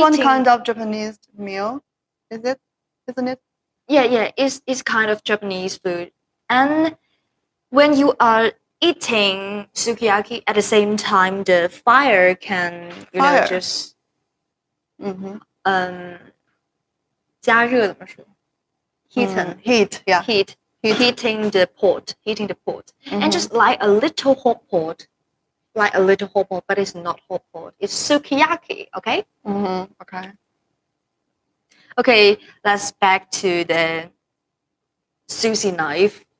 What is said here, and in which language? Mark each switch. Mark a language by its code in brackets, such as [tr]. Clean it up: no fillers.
[en] one kind of Japanese meal, is it? Isn't it? yeah, it's kind of Japanese food, and when you are eating sukiyaki at the same time, the fire can Fire. just 嗯 [zh] 加热怎么说？ [en] heaten Heat, yeah. heat heating the pot and just like a little hot pot, but it's not hot pot. It's sukiyaki. Okay. Okay. Okay. Let's back to the sushi knife.